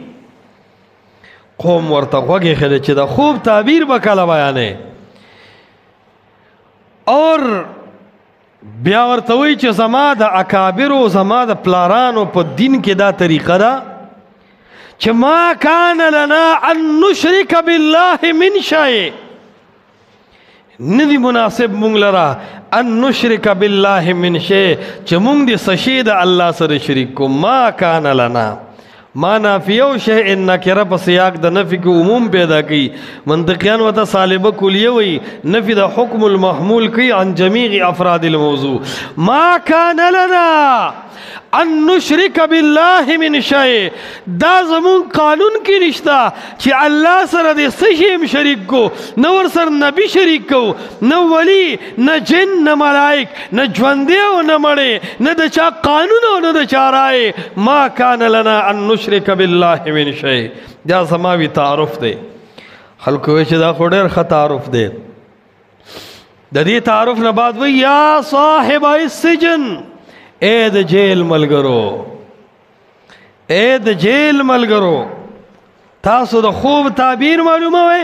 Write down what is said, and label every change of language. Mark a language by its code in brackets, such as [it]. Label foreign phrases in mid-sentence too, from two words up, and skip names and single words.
[ps] قوم ورته غوږ ایښی چې د خوب تعبیر به کله بیانې. اور بیا ورته وایي چې زما د اکابرو زما د پلارانو په دین کې دا طریقه ده چې [ar] ما کان لنا ان نشرک بالله من شیء. [ps] ندی مناسب مونږ لره [ar] ان نشرک بالله من شیء [ps] چې مونږ د څه شی د الله سره شریک کو. [ar] ما کان لنا [ps] ما نافیه او شیء نکره په سیاق د نفي کې عموم پیدا کوي. منطقیان ورته سالبه کلیه وایي، نفي د [ar] حکم المحمول [ps] کوي [ar] عن جمیع افراد الموضوع. ما کان لنا ان نشرک بالله من شیء. [ps] دا زمون قانون کې نشتا چې الله سره د څه شي هم شریک کو، نه ور سره نبی شریک کو، نه ولی، نه جن، نه ملائک، نه ژوندی او نه مړی، نه د چا قانون او نه د چا رای. [ar] ما کان لنا ان نشرک بالله من شیء. [ps] دا سماوي تعارف دی. خلکو وایي چې دا خو ډېر ښه تعارف دی. د دې تعارف نه بعد وایي [ar] یا صاحب السجن، [ps] اے د جیل ملګرو، اے د جیل ملګرو، تاسو د خوب تعبیر معلومه وئ.